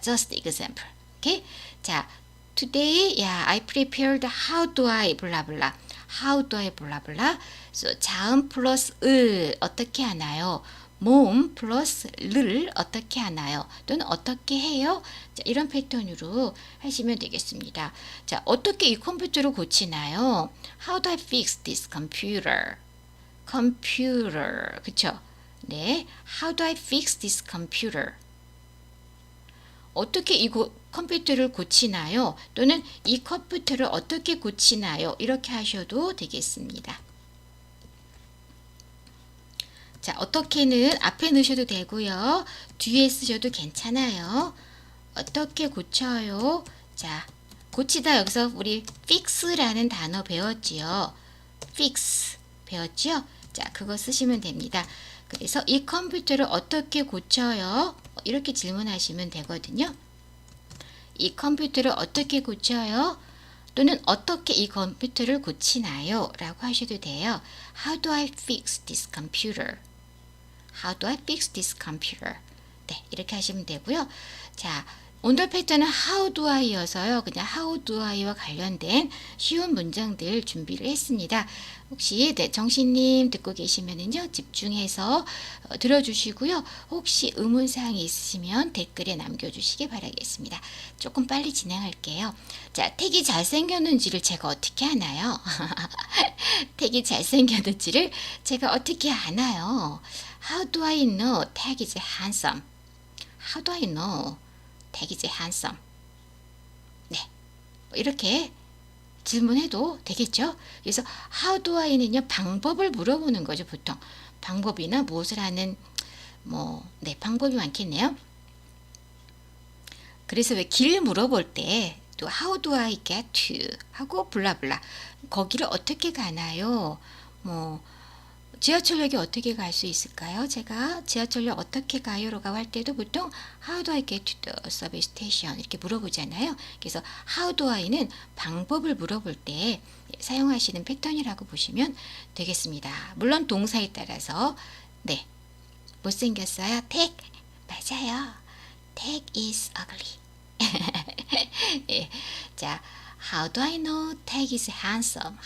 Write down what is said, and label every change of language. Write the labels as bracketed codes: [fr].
[en] Just example. 오케이? 자, Today, yeah, I prepared how do I blah blah. How do I blah blah. [ko] So, 자음 플러스 을 어떻게 하나요? 모음 플러스 를 어떻게 하나요? 또는 어떻게 해요? 자, 이런 패턴으로 하시면 되겠습니다. 자, 어떻게 이 컴퓨터를 고치나요? [en] How do I fix this computer? [ko] computer. 그쵸? 네. [en] How do I fix this computer? [ko] 어떻게 이 컴퓨터를 고치나요? 또는 이 컴퓨터를 어떻게 고치나요? 이렇게 하셔도 되겠습니다. 자, 어떻게는 앞에 넣으셔도 되고요. 뒤에 쓰셔도 괜찮아요. 어떻게 고쳐요? 자, 고치다 여기서 우리 fix라는 단어 배웠지요. fix 배웠죠? 자, 그거 쓰시면 됩니다. 그래서 이 컴퓨터를 어떻게 고쳐요? 이렇게 질문하시면 되거든요. 이 컴퓨터를 어떻게 고쳐요? 또는 어떻게 이 컴퓨터를 고치나요? 라고 하셔도 돼요. [en] How do I fix this computer? How do I fix this computer? [ko] 네, 이렇게 하시면 되고요. 자, 온더 패턴은 how do I여서요. 그냥 how do I와 관련된 쉬운 문장들 준비를 했습니다. 혹시 네, 정신님 듣고 계시면은요, 집중해서 들어주시고요. 혹시 의문사항이 있으시면 댓글에 남겨주시기 바라겠습니다. 조금 빨리 진행할게요. 자, 택이 잘생겼는지를 제가 어떻게 아나요? 택이 잘생겼는지를 제가 어떻게 아나요? [en] How do I know tag is handsome? How do I know tag is handsome? [ko] 네, 이렇게 질문해도 되겠죠? 그래서 how do I는요, 방법을 물어보는 거죠, 보통. 방법이나 무엇을 하는, 네, 방법이 많겠네요. 그래서 왜 길 물어볼 때, 또 [en] how do I get to? [ko] 하고 블라블라. 거기를 어떻게 가나요? 지하철역에 어떻게 갈 수 있을까요? 제가 지하철역 어떻게 가요? 라고 할 때도 보통 [en] How do I get to the subway station? [ko] 이렇게 물어보잖아요. 그래서 How do I는 방법을 물어볼 때 사용하시는 패턴이라고 보시면 되겠습니다. 물론 동사에 따라서 네, 못생겼어요? [en] Tag [ko] 맞아요. [en] Tag is ugly. 예, 자, How do I know Tag is handsome?